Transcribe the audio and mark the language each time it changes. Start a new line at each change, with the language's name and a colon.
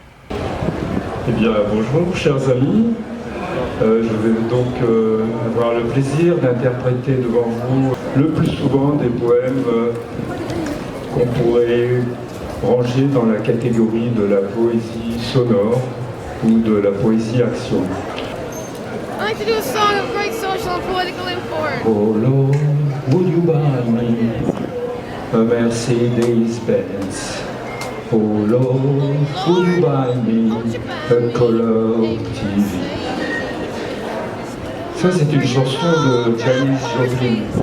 French: Eh bien, bonjour chers amis. Je vais donc avoir le plaisir d'interpréter devant vous le plus souvent des poèmes qu'on pourrait ranger dans la catégorie de la poésie sonore ou de la poésie action.
English: I like to do a song of great social and political import. Oh Lord, would you buy me a Mercedes-Benz? Oh Lord, would you buy me a color TV?
French: Ça, c'est une chanson de Janis Joplin.